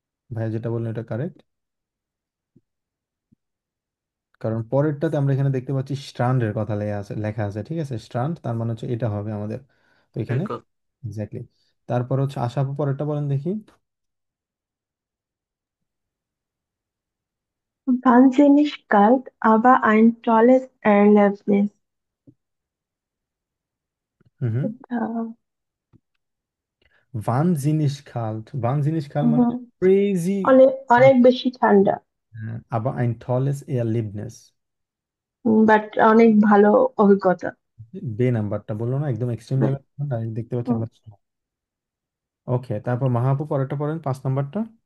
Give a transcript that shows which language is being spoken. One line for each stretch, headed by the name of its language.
Bangla: ভাইয়া যেটা বললেন এটা কারেক্ট, কারণ পরেরটাতে আমরা এখানে দেখতে পাচ্ছি স্ট্রান্ডের কথা লেখা আছে, ঠিক আছে? স্ট্রান্ড তার মানে হচ্ছে এটা হবে আমাদের। তো এখানে বিলকুল। এক্স্যাক্টলি। তারপর হচ্ছে আশা আপু পরেরটা বলেন দেখি।
German: Wahnsinnig kalt, aber ein tolles Erlebnis.
Bangla: হুম হুম। এটা
German: ওয়ানজিনিস খাল্ট, ওয়ানজিনিস খাল
Bangla: মানে হুম, ক্রেজি। অনেক অনেক বেশি ঠান্ডা, আবার
German: ein tolles Erlebnis।
Bangla: বাট অনেক ভালো অভিজ্ঞতা। বে নাম্বারটা বললো না, একদম এক্সট্রিম হুম, লেভেল দেখতে পাচ্ছি হুম। আমরা। ওকে, তারপর মাহাপু পরেরটা পড়েন, 5 নাম্বারটা।